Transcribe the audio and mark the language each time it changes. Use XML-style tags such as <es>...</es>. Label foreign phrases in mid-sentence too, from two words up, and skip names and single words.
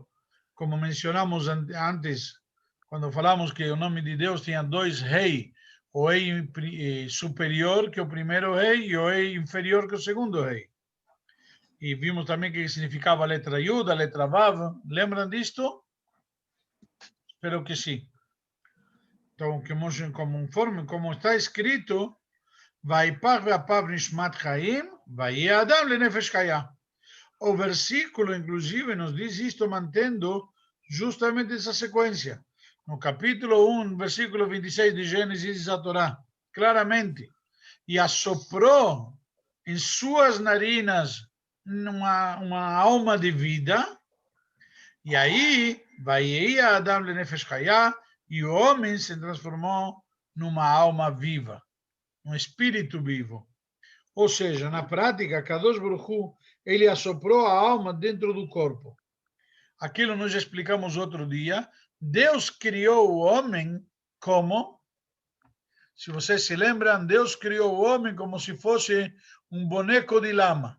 <pt>Como mencionamos antes, quando falamos que o nome de Deus tinha dois Rei, o rei superior que o primeiro rei e o rei inferior que o segundo rei. E vimos também que significava a letra Yud, a letra Vav. Lembram disto? Espero que sim. Então, como está escrito,</pt> <he>ויפח באפיו נשמת חיים, ויהי אדם לנפש חיה.</he> <pt>O versículo, inclusive, nos diz isto mantendo justamente essa sequência. No capítulo 1, versículo 26 de Gênesis, diz a Torá, claramente, e assoprou em suas narinas uma alma de vida, e aí,</pt> <he>ויהי אדם לנפש חיה,</he> <pt>e o homem se transformou numa alma viva, um espírito vivo. Ou seja, na prática,</pt> <he>קדוש ברוך הוא,</he> <pt>ele assoprou a alma dentro do corpo. Aquilo nós já explicamos outro dia. Deus criou o homem como, se vocês se lembram, Deus criou o homem como se fosse um boneco de lama.</pt>